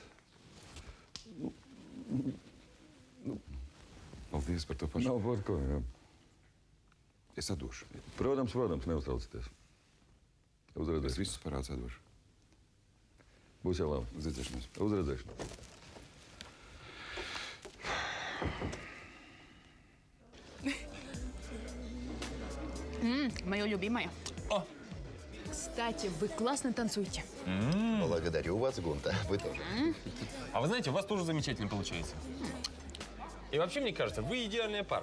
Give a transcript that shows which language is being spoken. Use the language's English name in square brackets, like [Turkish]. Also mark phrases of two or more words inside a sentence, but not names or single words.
[Latvian] Paldies par to pašu. Nav par ko, jā. Es atdošu. Protams, neuztraucieties. Es visus parādus atdošu. Būs jau labi. Uzredzēšanos. Uzredzēšanos. [Russian] Мое любимое. О! Кстати, вы классно танцуете. Благодарю вас, Гунта. Вы тоже. А вы знаете, у вас тоже замечательно получается. И вообще, мне кажется, вы идеальная пара.